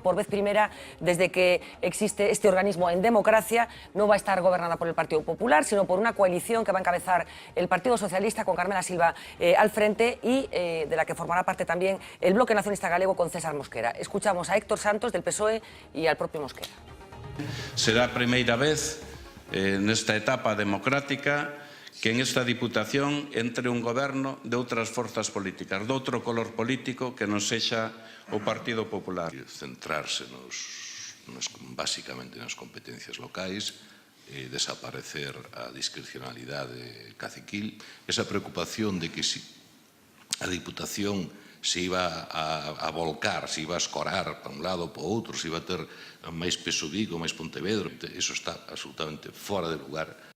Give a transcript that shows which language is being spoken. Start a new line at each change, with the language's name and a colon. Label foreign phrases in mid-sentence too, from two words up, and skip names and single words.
Spanish: Por vez primera desde que existe este organismo en democracia, no va a estar gobernada por el Partido Popular, sino por una coalición que va a encabezar el Partido Socialista con Carmela Silva al frente, y de la que formará parte también el Bloque Nacionalista Galego con César Mosquera. Escuchamos a Héctor Santos del PSOE y al propio Mosquera.
Galician: Será a primeira vez nesta etapa democrática que en esta Diputación entre un goberno de outras forzas políticas, de outro color político que non sexa o Partido Popular. Centrarse basicamente nas competencias locais, desaparecer a discrecionalidade caciquil, esa preocupación de que si a Diputación se iba a volcar, se iba a escorar para un lado ou para outro, se iba a ter máis peso Vigo, máis Pontevedra, eso está absolutamente fora de lugar.